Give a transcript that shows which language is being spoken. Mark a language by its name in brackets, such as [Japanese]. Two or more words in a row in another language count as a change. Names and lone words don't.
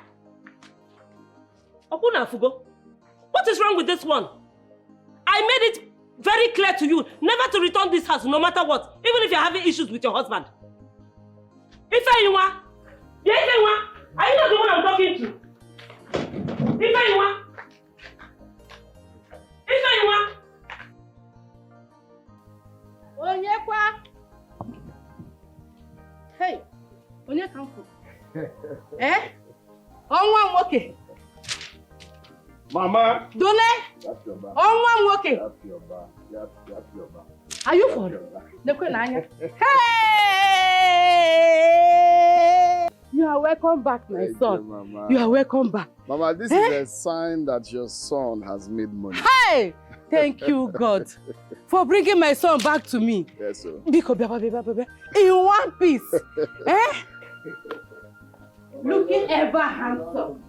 [English] Opuna Fugo, what is wrong with this one? I made it very clear to you never to return this house no matter what, even if you're having issues with your husband. Ifewa, are you not the one I'm talking to? Ifewa. [Igbo] Onyekwa. Hey, onye ka mfu? Ọnwa nwoke. Mama. Dole. Ọnwa nwoke. [English] Are you for? [Igbo] Lekwe na anya. Hey! [English] You are welcome back, my son. Mama. You are welcome back. Mama, this is a sign that your son has made money. Hey! Thank you, God, for bringing my son back to me. Yes, sir. In one piece. Looking ever handsome.